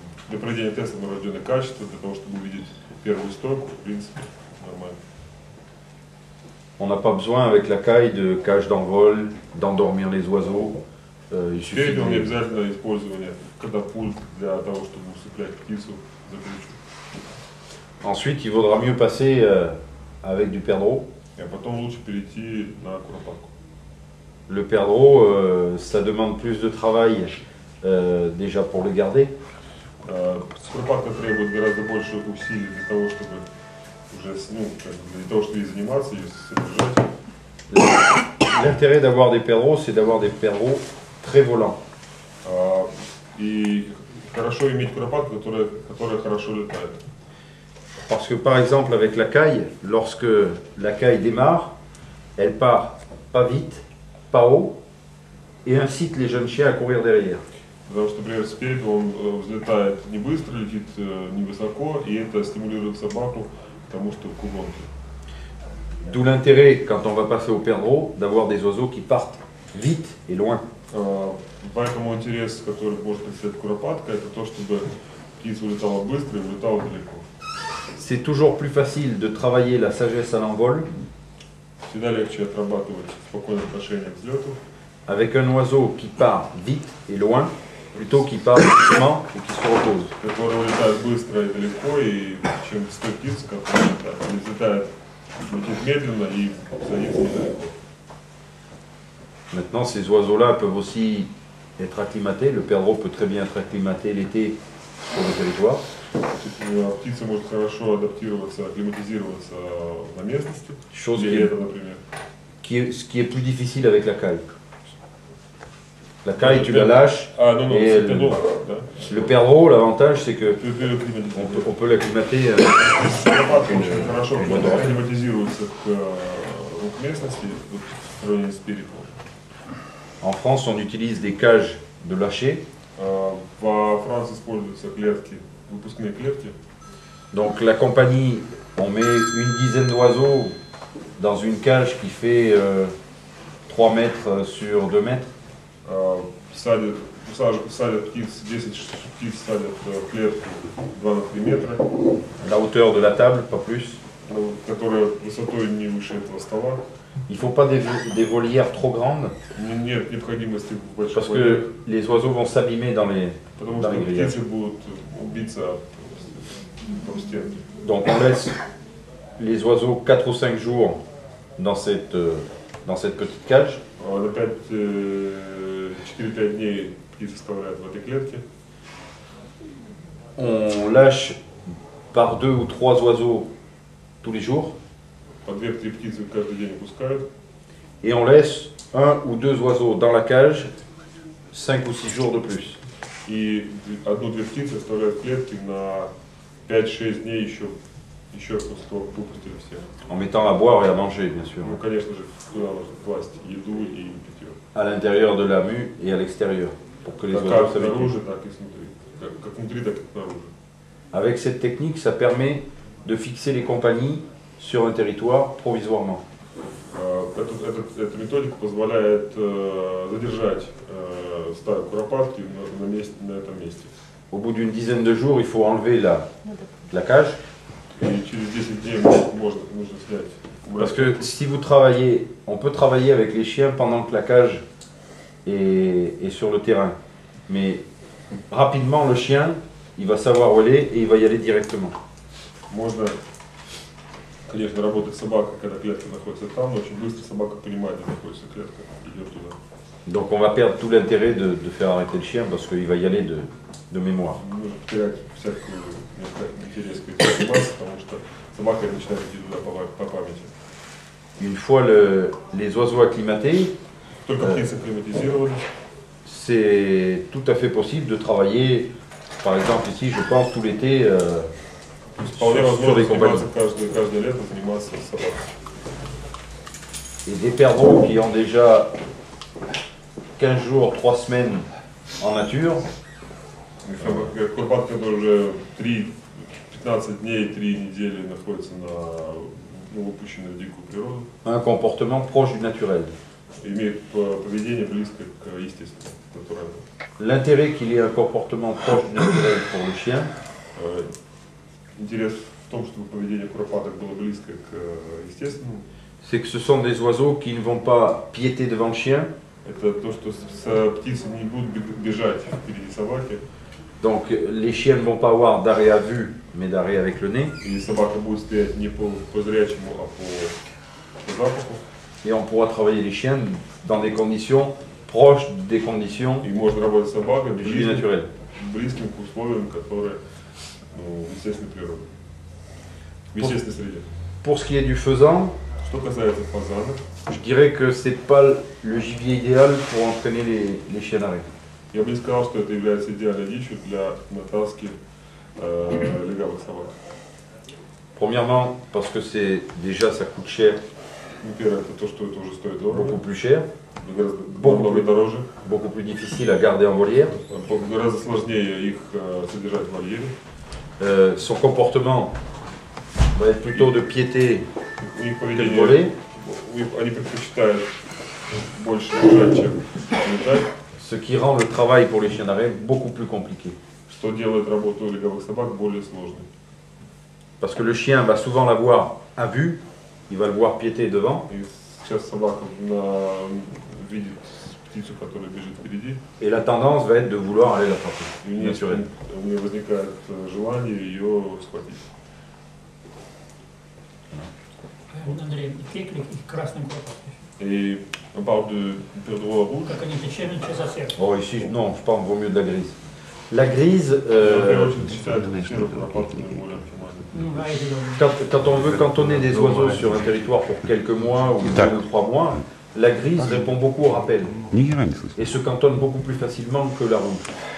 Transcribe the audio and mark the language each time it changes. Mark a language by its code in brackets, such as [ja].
[ru] Для проведения тестов на врожденные качества, для того, чтобы увидеть первую стойку, в принципе, нормально. [fr] On n'a pas besoin avec la caille de cage d'envol, d'endormir les oiseaux. Il suffit [ru] Перепел не обязательно использование катапульт для того, чтобы усыплять птицу за крючок. [fr] Ensuite, il vaudra mieux passer avec du perdreau. [ru] А потом лучше перейти на куропатку. [fr] Le perdreau, ça demande plus de travail déjà pour les garder. [ru] Куропатка требует гораздо больше усилий для того, чтобы уже, ну, для того, чтобы ей заниматься, ее содержать. [fr] L'intérêt d'avoir des perdreaux, c'est d'avoir des perdreaux très volants. [ru] И хорошо иметь куропатку, которая хорошо летает. [fr] Parce que par exemple avec la caille, lorsque la caille démarre, elle part pas vite, pas haut, et incite les jeunes chiens à courir derrière. [ru] Потому что, например, спереди он взлетает не быстро, летит невысоко, и это стимулирует собаку к тому, что к угонке. [fr] D'où l'intérêt, quand on va passer au perdreau, d'avoir des oiseaux qui partent vite et loin. [ru] Поэтому интерес, который может представить куропатка, это то, чтобы птица улетала быстро и улетала далеко. [fr] C'est toujours plus facile de travailler la sagesse à l'envol [ru] Всегда легче отрабатывать спокойное отношение к взлету [fr] avec un oiseau qui part vite et loin, plutôt qu'il part doucement et qui se repose. [ru] который улетает быстро и далеко, и чем с той птицей, которая летает, летит медленно и садится недалеко. [fr] Maintenant, ces oiseaux-là peuvent aussi être acclimatés. Le perdreau peut très bien être acclimaté l'été sur le territoire. [ru] Птица может хорошо адаптироваться, акклиматизироваться на местности, [fr] Chose [ru] где лето, например. [fr] ce qui est plus difficile avec la caille. La caille, tu la lâches. Ah non, non, Et c'est le- perdreau, да. Le perdreau, l'avantage, c'est que Tu peux l'acclimatiser. on peut l'acclimater. [ru] Куропатка очень хорошо акклиматизируется к местности в сравнении с перепелом. [fr] En France, on utilise des cages de lâcher. [ru] Во Франции используются клетки, выпускные клетки. [fr] Donc la compagnie, on met une dizaine d'oiseaux dans une cage qui fait 3 mètres sur 2 mètres. [ru] Садят птиц, 10 птиц садят в клетку 2 на 3 метра, [fr] La hauteur de la table, pas plus. [ru] которая высотой не выше этого стола. [fr] Il ne faut pas des volières trop grandes [ru] Нет необходимости в большой [fr] parce [ru] вольере, [fr] que les oiseaux vont s'abîmer dans les [ru] потому что [fr] гриllages. [ru] птицы будут убиться об стенки. [fr] Donc on laisse les oiseaux 4 ou 5 jours dans cette petite cage. [ru] На 4-5 дней птицы оставляют в этой клетке. [fr] On lâche par 2 ou 3 oiseaux tous les jours. [ru] По 2-3 птицы каждый день выпускают. [fr] Et on laisse 1 ou 2 oiseaux dans la cage 5 ou 6 jours de plus. [ru] И 1-2 птицы оставляют в клетке на 5-6 дней еще после того, как выпустили всех. [fr] En mettant à boire et à manger, bien sûr. [ru] Ну, конечно же, туда нужно класть еду и питье. [fr] À l'intérieur de la mue et à l'extérieur, pour que les oiseaux [ru] Как [fr] s'habituent. [ru] снаружи, так и снутри. Как внутри, так и снаружи. [fr] Avec cette technique, ça permet de fixer les compagnies sur un territoire provisoirement. [ru] Эта методика позволяет задержать стаю куропатки на этом месте. [fr] Au bout d'une dizaine de jours, il faut enlever la cage. [ru] И через 10 дней нужно снять. [fr] Parce que si vous travaillez, on peut travailler avec les chiens pendant que la cage est sur le terrain. Mais rapidement, le chien, il va savoir où elle est et il va y aller directement. [ru] Можно, конечно, работать с собакой, когда клетка находится там, но очень быстро собака понимает, где находится клетка, идет туда. [fr] Donc on va perdre tout l'intérêt de faire arrêter le chien parce qu'il va y aller de mémoire. [ru] Нужно потерять всякую интерес к этим заниматься, потому что собака начинает идти туда по памяти. [fr] Une fois les oiseaux acclimatés, [ru] Только птицы акклиматизированы. [fr] c'est tout à fait possible de travailler, par exemple ici, je pense, tout l'été [ru] Вполне [fr] sur [ru] возможно [fr] les compagnies. [ru] заниматься каждое лето заниматься с собакой. [fr] Et des perdreaux qui ont déjà 15 jours, 3 semaines en nature, [ru] Куропатка, который уже 15 дней, 3 недели находится на выпущенной в дикую природу, [fr] un comportement proche du naturel. [ru] имеет поведение близкое к естественному, натуральному. [fr] L'intérêt qu'il y ait un comportement proche du naturel pour le chien, [ru] Интерес в том, чтобы поведение куропаток было близкое к естественному, [fr] c'est que ce sont des oiseaux qui ne vont pas piéter devant le chien, [ru] это то, что птицы не будут бежать впереди собаки, [fr] donc les chiens ne vont pas avoir d'arrêt à vue, mais d'arrêt avec le nez, [ru] и собака будет стоять не по зрячему, а по запаху. [fr] et on pourra travailler les chiens dans des conditions proche des conditions [ru] И можно работать с собакой [fr] de vie naturelle. [ru] близким к условиям, которые ну, в естественной природе, в естественной среде. [fr] Pour ce qui est du faisan, [ru] Что касается фазана, [fr] je dirais que c'est pas le gibier idéal pour entraîner les chiens d'arrêt. [ru] я бы не сказал, что это является идеальной дичью для натаски легавых собак. [fr] Premièrement, parce que c'est déjà ça coûte cher, [ru] Ну, первое, это то, что это уже стоит дорого, [fr] beaucoup plus cher, [ru] гораздо [fr] Beaucoup [ru] намного [fr] plus. [ru] дороже, [fr] beaucoup plus difficile à garder en volière. [ru] гораздо сложнее их содержать в вольере. [fr] Son comportement va être plutôt de piéter [ru] У них [fr] que de [ru] поведение, [fr] voler, [ru] они предпочитают больше лежать, чем летать, [fr] ce qui rend le travail pour les chiens d'arrêt beaucoup plus compliqué. [ru] что делает работу легавых собак более сложной. [fr] Parce que le chien va souvent l'avoir à vue, il va le voir piéter devant, [ru] И сейчас собака видит птицу, которая бежит впереди, [fr] et la tendance va être de vouloir aller l'attraper. [ru] и у [fr] Naturellement. [ru] нее возникает желание ее схватить. Андрей, кеклик и красный куропатка. [fr] Et on parle de perdreau rouge. [ru] Как они чем за сердце. [fr] Oh, ici, non, je pense qu'il vaut mieux de la grise. La grise, [ru] В первую очередь считают серую куропатку наиболее оптимальной. Ну, а эти [fr] quand on veut cantonner des oiseaux sur un territoire pour quelques mois ou 2 ou 3 mois, la grise répond beaucoup au rappel [ru] Ни хера не слышно. [fr] et se cantonne beaucoup plus facilement que la rouge.